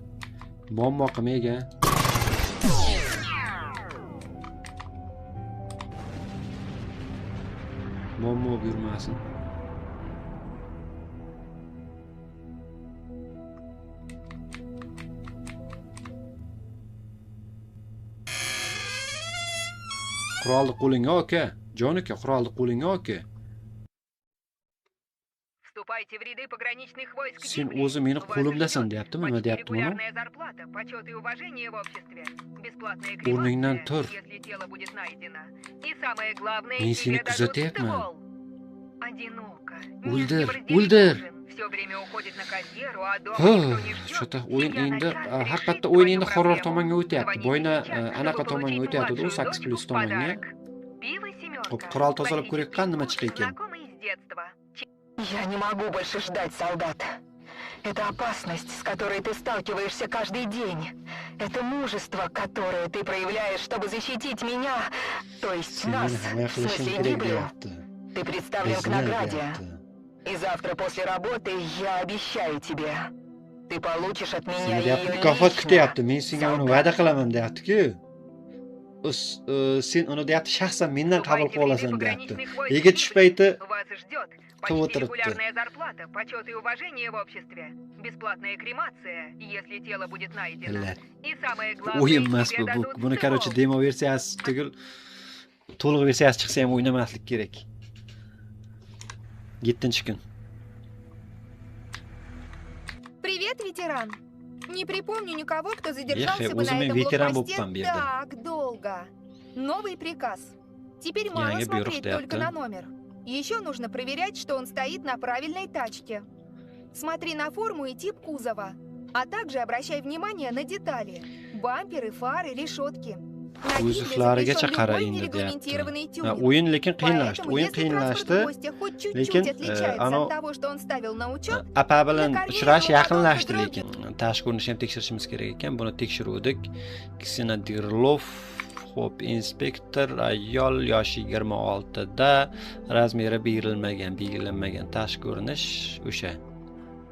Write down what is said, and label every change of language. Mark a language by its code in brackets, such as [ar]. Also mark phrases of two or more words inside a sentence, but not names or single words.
[uz] Muammo qilmayga. Muammo buyurmasin. Qurolni qo'lingga aka. Jon aka, qurolni qo'lingga aka. [ru] Вступайте в ряды пограничных войск. [uz] Sen o'zi meni qo'limdasan, deyaptimi? Nima deyapti buni? [ru] Зарплата, почет и уважение в обществе. Бесплатная [uz] O'rningdan tur. [ru] если тело будет найдено. И самое главное, [uz] Men seni [ru] тебе дадут [uz] kuzatyapman. [ru] ствол. Одиноко. [uz] O'ldir. [ru] Все время уходит на карьеру, а дома никто не ждет. [uz] Shota o'yin endi haqiqatda o'yin endi horror tomonga o'tyapti. Boyna anaqa tomonga o'tyapti, 18+ tomonga. Xo'p, qurol tozalab ko'raylik, qani nima chiqar ekan. [ru] Я не могу больше ждать, солдат. Это опасность, с которой ты сталкиваешься каждый день. Это мужество, которое ты проявляешь, чтобы защитить меня, то есть нас, в смысле гиблю. Ты представлен к награде. И завтра после работы я обещаю тебе, ты получишь от меня ее лично. [uz] Men senga uni va'da qilaman deyapti-ku. Sen uni deyapti, shaxsan mendan qabul qila olasan deyapti. Nega tush payti [ru] регулярная зарплата, почет и уважение в обществе, бесплатная кремация, если тело будет найдено. И самое главное, [uz] o'yin emas bu. Buni короче demo versiyasi tugul, to'liq versiyasi chiqsa ham o'ynamaslik kerak. 7-kun. [ru] Привет, ветеран. Не припомню никого, кто задержался бы на этом блокпосте так долго. Новый приказ. Теперь мало смотреть только на номер. Еще нужно проверять, что он стоит на правильной тачке. Смотри на форму и тип кузова, а также обращай внимание на детали: бамперы, фары, решетки. [uz] Kuzovlarigacha qarang deyapti. O'yin lekin qiyinlashdi. O'yin qiyinlashdi. Lekin apa bilan uchrash yaqinlashdi lekin. Tashqi ko'rinishni ham tekshirishimiz kerak ekan. Buni tekshiruvdik. Ksena Dirlov, xo'p, inspektor, ayol, yoshi 26 da, razmeri belgilanmagan, tashqi ko'rinish o'sha.